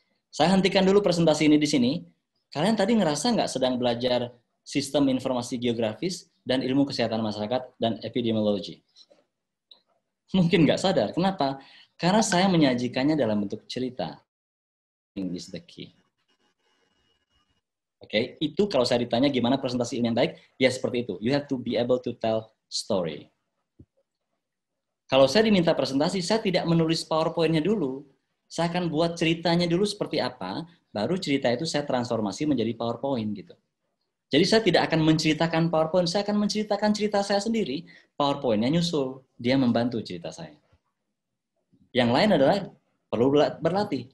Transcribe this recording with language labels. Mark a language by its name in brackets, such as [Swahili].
[Indonesian] Saya hentikan dulu presentasi ini di sini. Kalian tadi ngerasa nggak sedang belajar sistem informasi geografis dan ilmu kesehatan masyarakat dan epidemiologi? Mungkin nggak sadar. Kenapa? Karena saya menyajikannya dalam bentuk cerita. [English] This is the key. [Indonesian] Itu kalau saya ditanya gimana presentasi ini yang baik, ya seperti itu. [English] You have to be able to tell story. [Indonesian] Kalau saya diminta presentasi, saya tidak menulis PowerPoint-nya dulu. Saya akan buat ceritanya dulu seperti apa, baru cerita itu saya transformasi menjadi PowerPoint gitu. Jadi saya tidak akan menceritakan PowerPoint, saya akan menceritakan cerita saya sendiri. PowerPoint-nya nyusul, dia membantu cerita saya. Yang lain adalah perlu berlatih.